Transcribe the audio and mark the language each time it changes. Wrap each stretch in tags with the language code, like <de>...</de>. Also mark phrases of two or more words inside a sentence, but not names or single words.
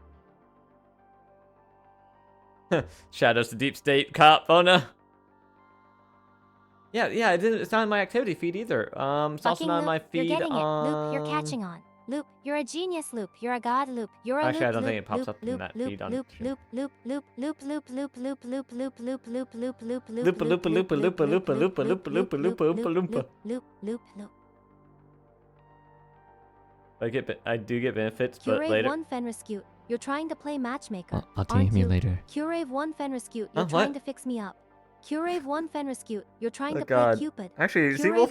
<en>Shadows the deep state cop. Oh no. Yeah, it's not in my activity feed either. It's also Fucking not in Loop, my you're feed getting it. on... Loop, you're catching on. Loop, you're a genius, Loop. You're a god, Loop. You're a Actually, I loop, don't think loop, it pops loop, up in loop, that loop, feed on loop, stream. loop, loop, loop, loop, loop, loop, loop, loop, loop, loop, loop, loop, loop, Loopa loopa loopa loopa loopa loopa loopa loopa loopa loopa loompa. loop. I do get benefits, but Curave later. 1 Fenriscute, you're trying to play matchmaker. I'll aren't DM you you? later. Curave 1 Fenriscute, you're Huh, trying what? to fix me up. Curave 1 Fenriscute, you're trying Oh to god. play Cupid. Actually, Curave Z-Wolf and</en>